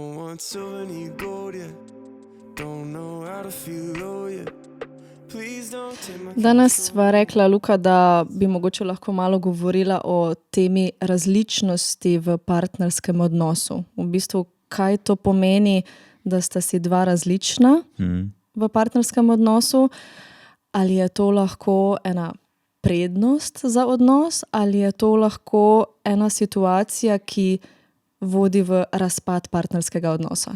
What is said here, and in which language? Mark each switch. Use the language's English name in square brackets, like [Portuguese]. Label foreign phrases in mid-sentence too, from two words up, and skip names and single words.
[English] want silver, need gold, yeah. Don't know how to feel low, yeah. Please don't take my [Slovenian] Danes sva rekla, Luka, da bi mogoče lahko malo govorila o temi različnosti v partnerskem odnosu. V bistvu, kaj to pomeni, da sta si dva različna v partnerskem odnosu? Ali je to lahko ena prednost za odnos, ali je to lahko ena situacija, ki vodi v razpad partnerskega odnosa?